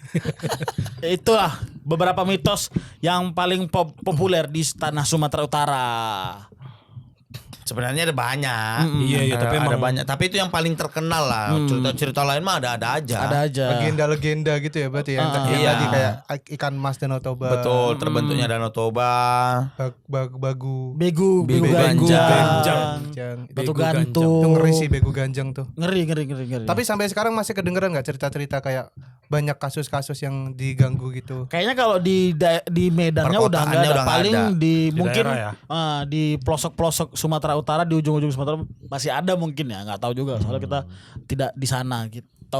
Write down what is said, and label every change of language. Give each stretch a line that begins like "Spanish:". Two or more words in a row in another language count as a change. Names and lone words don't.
Indonesian: Itulah beberapa mitos yang paling populer di tanah Sumatera Utara. Sebenarnya ada banyak. Iya, tapi ada emang- banyak. Tapi itu yang paling terkenal lah. Cerita-cerita lain mah ada aja. Ada aja. Legenda-legenda gitu ya berarti ya. Yang Iya. tadi kayak ikan mas Danau Toba. Betul, terbentuknya Danau Toba. Bagu. Begu ganjang. Ganjang. Batu Begu gantung. Itu ngeri sih begu ganjang tuh. Ngeri. Tapi sampai sekarang masih kedengeran nggak cerita-cerita kayak banyak kasus-kasus yang diganggu gitu? kayaknya kalau di Medannya udah Perkotaannya nggak ada. udah nggak Paling ada. di Di mungkin daerah di pelosok-pelosok Sumatera Utara, di ujung-ujung Sumatera masih ada mungkin ya, nggak tahu juga soalnya kita tidak di sana gitu.